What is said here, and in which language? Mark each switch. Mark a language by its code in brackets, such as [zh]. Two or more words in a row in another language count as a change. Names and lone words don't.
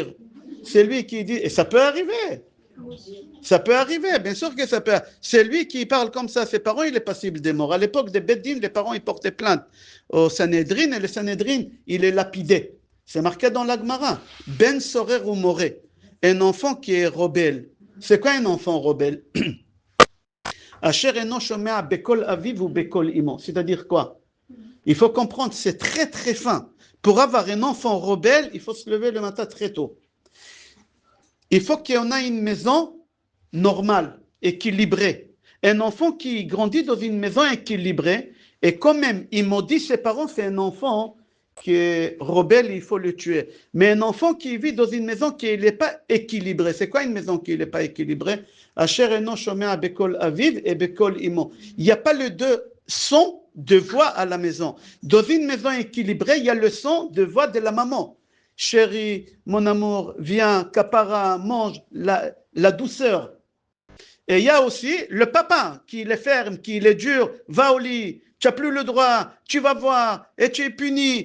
[fr] C'est lui qui dit, et ça peut arriver. Ça peut arriver, bien sûr que ça peut arriver. C'est lui qui parle comme ça, ses parents, il est passible des morts. À l'époque des Beddin, les parents, ils portaient plainte au Sanhedrin, et le Sanhedrin, il est lapidé. C'est marqué dans la Gemara. [he] בן סורר ומורה. [fr] Un enfant qui est rebelle. C'est quoi un enfant rebelle? [he] אשר איננו שומע בקול אביו ובקול אמו. [fr] C'est-à-dire quoi? Il faut comprendre, c'est très très fin. Pour avoir un enfant rebelle, il faut se lever le matin très tôt. Il faut qu'on ait une maison normale, équilibrée. Un enfant qui grandit dans une maison équilibrée, et quand même, il maudit ses parents, c'est un enfant qui est rebelle, il faut le tuer. Mais un enfant qui vit dans une maison qui n'est pas équilibrée, c'est quoi une maison qui n'est pas équilibrée? [he] אשר איננו שומע בקול אביו ובקול אמו. [fr] Il n'y a pas les deux sons de voix à la maison. Dans une maison équilibrée, il y a le son de voix de la maman. Chérie, mon amour, viens, capara, mange, la douceur. Et il y a aussi le papa qui est ferme, qui est dur, va au lit, tu n'as plus le droit, tu vas voir, et tu es puni.